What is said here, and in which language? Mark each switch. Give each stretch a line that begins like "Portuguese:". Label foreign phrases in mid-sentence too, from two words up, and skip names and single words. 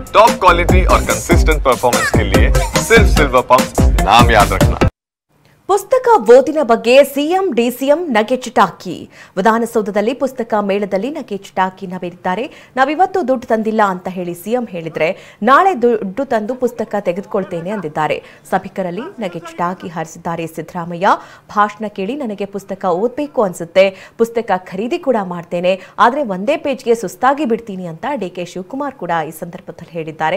English: top quality
Hindi: और
English: consistent performance
Hindi: के लिए सिर्फ सिल्वर पंप नाम याद रखना।
Kannada: ಪುಸ್ತಕ ಓದಿನ ಬಗ್ಗೆ ಸಿಎಂ ಡಿಸಿಎಂ ನಗೆ ಚಿಟಾಕಿ. ವಿಧಾನಸೌಧದಲ್ಲಿ ಪುಸ್ತಕ ಮೇಳದಲ್ಲಿ ನಗೆ ಚಿಟಾಕಿ ನವೆದಿದ್ದಾರೆ. ನಾವಿವತ್ತು ದುಡ್ಡು ತಂದಿಲ್ಲ ಅಂತ ಹೇಳಿ ಸಿಎಂ ಹೇಳಿದ್ರೆ ನಾಳೆ ದುಡ್ಡು ತಂದು ಪುಸ್ತಕ ತೆಗೆದುಕೊಳ್ತೇನೆ ಅಂದಿದ್ದಾರೆ. ಸಭಿಕರಲ್ಲಿ ನಗೆ ಚಿಟಾಕಿ ಹಾರಿಸಿದ್ದಾರೆ ಸಿದ್ದರಾಮಯ್ಯ. ಭಾಷಣ ಕೇಳಿ ನನಗೆ ಪುಸ್ತಕ ಓದಬೇಕು ಅನ್ಸುತ್ತೆ, ಪುಸ್ತಕ ಖರೀದಿ ಕೂಡ ಮಾಡ್ತೇನೆ, ಆದ್ರೆ ಒಂದೇ ಪೇಜ್ಗೆ ಸುಸ್ತಾಗಿ ಬಿಡ್ತೀನಿ ಅಂತ ಡಿಕೆ ಶಿವಕುಮಾರ್ ಕೂಡ ಈ ಸಂದರ್ಭದಲ್ಲಿ ಹೇಳಿದ್ದಾರೆ.